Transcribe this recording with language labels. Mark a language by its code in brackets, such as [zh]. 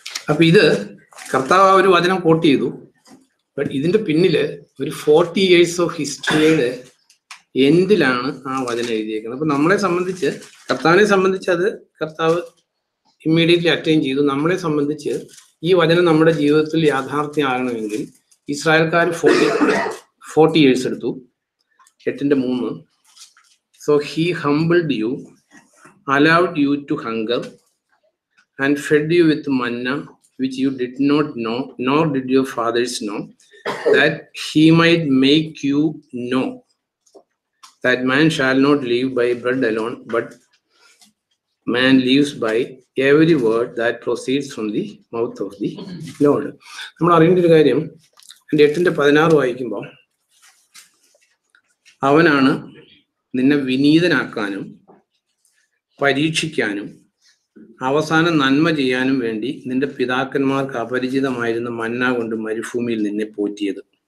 [ml] അപ്പൊ ഇത് കർത്താവ് ഒരു വചനം കോട്ട് ചെയ്തു. ബട്ട് ഇതിന്റെ പിന്നില് ഒരു [en] 40 years of ഹിസ്റ്ററിയുടെ [ml] എൻഡിലാണ് ആ വചനം എഴുതിയേക്കുന്നത്. അപ്പൊ നമ്മളെ സംബന്ധിച്ച്, കർത്താവിനെ സംബന്ധിച്ച് അത് കർത്താവ് [en] immediately attain [ml] ചെയ്തു. നമ്മളെ സംബന്ധിച്ച് ഈ വചനം നമ്മുടെ ജീവിതത്തിൽ യാഥാർത്ഥ്യമാകണമെങ്കിൽ ഇസ്രായേൽക്കാർ [en] 40 years [ml] എടുത്തു. 8:3. [en] So he humbled you, allowed you to hunger and fed you with manna which you did not know, nor did your fathers know, that he might make you know that man shall not live by bread alone, but man lives by every word that proceeds from the mouth of the Lord. [ml] നമ്മൾ അറിയേണ്ട ഒരു കാര്യം, 8:16 വായിക്കുമ്പോൾ, അവനാണ് നിന്നെ വിനീതനാക്കാനും പരീക്ഷിക്കാനും അവസാനം നന്മ ചെയ്യാനും വേണ്ടി നിന്റെ പിതാക്കന്മാർക്ക് അപരിചിതമായിരുന്ന മന്ന കൊണ്ട് മരുഭൂമിയിൽ നിന്നെ പോറ്റിയത്.